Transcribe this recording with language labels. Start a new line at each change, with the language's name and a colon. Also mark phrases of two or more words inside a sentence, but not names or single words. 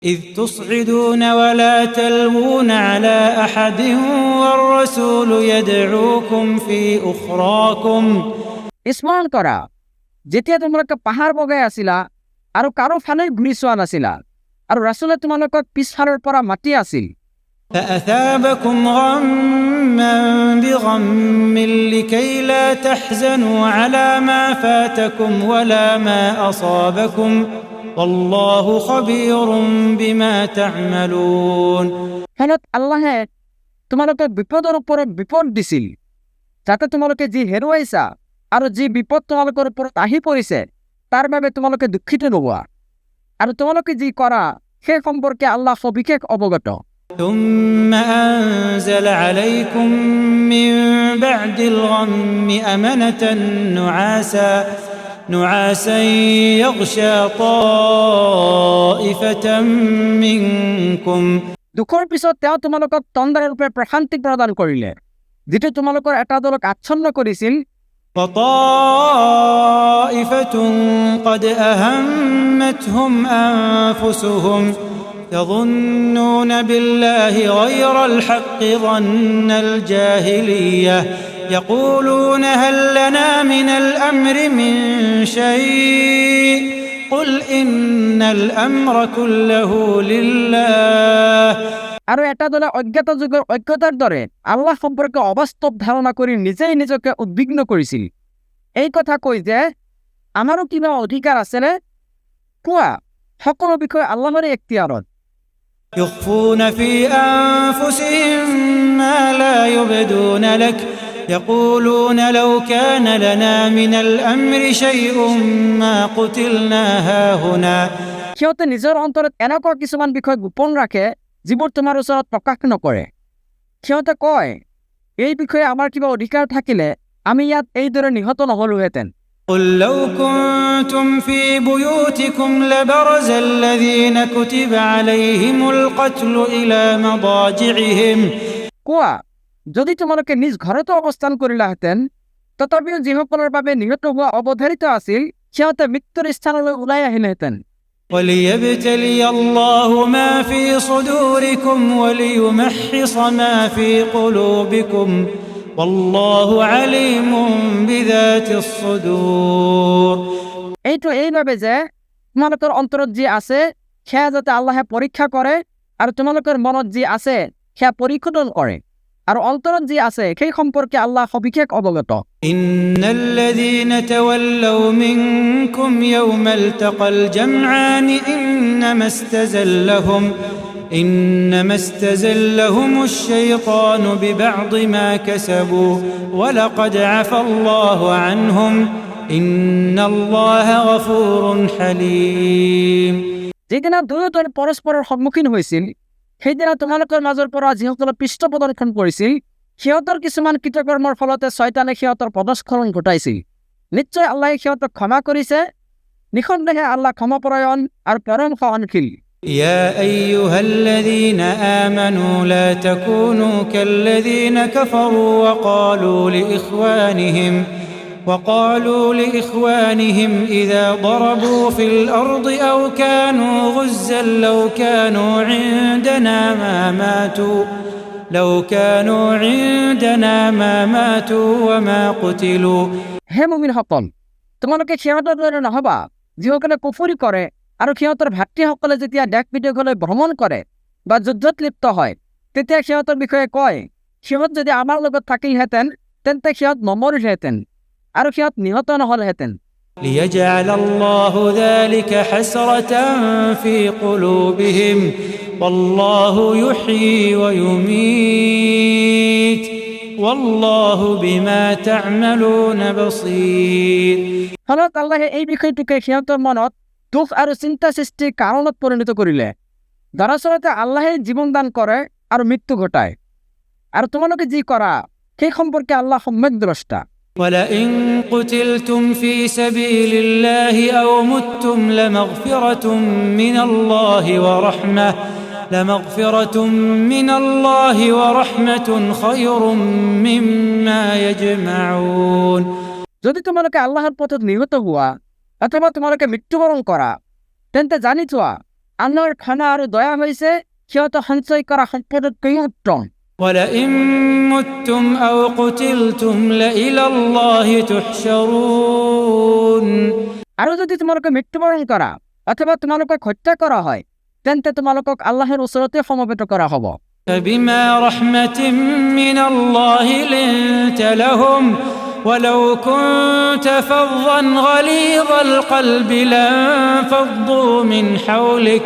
Arabic: إذ تصعدون ولا تلوون على أحد والرسول يدعوكم في أخراكم
Assamese: স্মরণ করা যেতিয়া তোমালোকে পাহাৰ বগাই আছিলা আৰু কাৰো ফালে ঘূৰি চোৱা নাছিলা আৰু ৰাছুলে তোমালোকক পিছফালৰ পৰা মাতি আছিল
Arabic: فأثابكم غما بغم لكي لا تحزنوا على ما فاتكم ولا ما أصابكم والله خبير بما تعملون
Assamese: ফলত আল্লাহে তোমালোকক বিপদৰ ওপৰত বিপদ দিছিল যাতে তোমালোকে যি হেৰুৱাইছা আৰু যি বিপদ তোমালোকৰ ওপৰত আহি পৰিছে তাৰ বাবে তোমালোকে দুখিত নোহোৱা আৰু তোমালোকে যি কৰা সেই সম্পৰ্কে আল্লাহ সবিশেষ অৱগত
Arabic: ثم أنزل عليكم من بعد الغم أمنة نعاسا يغشى طائفة منكم
Assamese: দুখৰ পিছত তেওঁ তোমালোকক তন্দ্ৰাৰ ৰূপে প্ৰশান্তি প্ৰদান কৰিলে যিটো তোমালোকৰ এটা দলক আচ্ছন্ন কৰিছিল
Arabic: وطائفة قد أهمتهم أنفسهم يظنون بالله غير الحق ظن الجاهلية يقولون هل لنا من الأمر من شيء قل إن الأمر كله لله
Assamese: আৰু এটা দলে অজ্ঞাত যুগৰ ঐক্যতাৰ দৰে আল্লাহ সম্পৰ্কে অবাস্তৱ ধাৰণা কৰি নিজেই নিজকে উদ্বিগ্ন কৰিছিল এই কথা কৈ যে আমাৰো কিবা অধিকাৰ আছেনে কোৱা সকলো বিষয় আল্লাহৰ এখতিয়াৰত
Arabic: يخفون في أنفسهم ما لا يبدون لك يقولون لو كان لنا من الأمر شيء ما قتلنا هاهنا
Assamese: সিহঁতে নিজৰ অন্তৰত এনেকুৱা কিছুমান বিষয় গোপন ৰাখে যিবোৰ তোমাৰ ওচৰত প্ৰকাশ নকৰে সিহঁতে কয় এই বিষয়ে আমাৰ কিবা অধিকাৰ থাকিলে আমি ইয়াত এইদৰে নিহত নহলোহেঁতেন
Arabic: قل لو كنتم في بيوتكم لبرز الذين كتب عليهم القتل إلى مضاجعهم
Assamese: কোৱা যদি তোমালোকে নিজ ঘৰতো অৱস্থান কৰিলাহেঁতেন তথাপিও যিসকলৰ বাবে নিহত হোৱা অৱধাৰিত আছিল সিহঁতে মৃত্যুৰ স্থানলৈ ওলাই আহিলেহেঁতেন
Arabic: وليبتلي الله ما في صدوركم وليمحص ما في قلوبكم والله عليم بذات الصدور
Assamese: এইটো এইভাবে যে তোমালোকৰ অন্তৰত যি আছে সেয়া যাতে আল্লাহে পৰীক্ষা কৰে আৰু তোমালোকৰ মনত যি আছে সেয়া পৰীক্ষণ কৰে আৰু অন্তৰত যি আছে সেই সম্পৰ্কে আল্লাহ সবিশেষ অৱগত
Arabic: إن الذين تولوا منكم يوم التقى الجمعان إنما استزلهم الشيطان ببعض ما كسبوا ولقد عفى الله عنهم إن الله غفور حليم
Assamese: যেদিনা দুয়োজন পৰস্পৰৰ সন্মুখীন হৈছিল সেইদিনা তোমালোকৰ মাজৰ পৰা যিসকলে পৃষ্ঠ প্ৰদৰ্শন কৰিছিল সিহঁতৰ কিছুমান কৃতকৰ্মৰ ফলতে শয়তানে সিহঁতৰ পদস্খলন ঘটাইছিল নিশ্চয় আল্লাহে সিহঁতক ক্ষমা কৰিছে নিঃসন্দেহে আল্লাহ ক্ষমাপৰায়ণ আৰু পৰম সহনশীল
Arabic: يا أيها الذين آمنوا لا تكونوا كالذين كفروا وقالوا لإخوانهم إذا ضربوا في الأرض أو كانوا غزا لو كانوا عندنا ما ماتوا وما قتلوا
Assamese: হে মুমিনসকল তোমালোকে সিহঁতৰ দৰে নহবা যিসকলে কুফৰি কৰে আৰু সিহঁতৰ ভাতৃসকলে যেতিয়া দেশ বিদেশলৈ ভ্ৰমণ কৰে বা যুদ্ধত লিপ্ত হয় তেতিয়া সিহঁতৰ বিষয়ে কয় সিহঁত যদি আমাৰ লগত থাকিলহেঁতেন তেন্তে সিহঁত নমৰিলহেঁতেন আৰু সিহঁত নিহত নহলহেঁতেন
Arabic: ليجعل الله ذلك حسرة في قلوبهم والله يحيي ويميت والله بما تعملون بصير
Assamese: ফলত আল্লাহে এই বিষয়টোকে সিহঁতৰ মনত দুখ আৰু চিন্তা সৃষ্টিৰ কাৰণত পৰিণত কৰিলে দৰাচলতে আল্লাহে জীৱন দান কৰে আৰু মৃত্যু ঘটায় আৰু তোমালোকে যি কৰা সেই সম্পৰ্কে আল্লাহ সম্যক দ্ৰষ্টা
Arabic: ولئن قتلتم في سبيل الله أو متم لمغفرة من الله ورحمة خير مما يجمعون
Assamese: যদি তোমালোকে আল্লাহৰ পথত নিহত হোৱা অথবা তোমালোকে মৃত্যুবৰণ কৰা তেন্তে জানি থোৱা আল্লাহৰ ক্ষমা আৰু দয়া হৈছে সিহঁতৰ সঞ্চয় কৰা সম্পদতকৈ উত্তম।
Arabic: ولئن متم أو قتلتم لإلى الله تحشرون।
Assamese: আৰু যদি তোমালোকে মৃত্যুবৰণ কৰা অথবা তোমালোকক হত্যা কৰা হয় তেন্তে তোমালোকক আল্লাহৰ ওচৰতে সমবেত কৰা হ'ব।
Arabic: فبما رحمة من الله لنت لهم ولو كنت فظا غليظ القلب لانفضوا من حولك।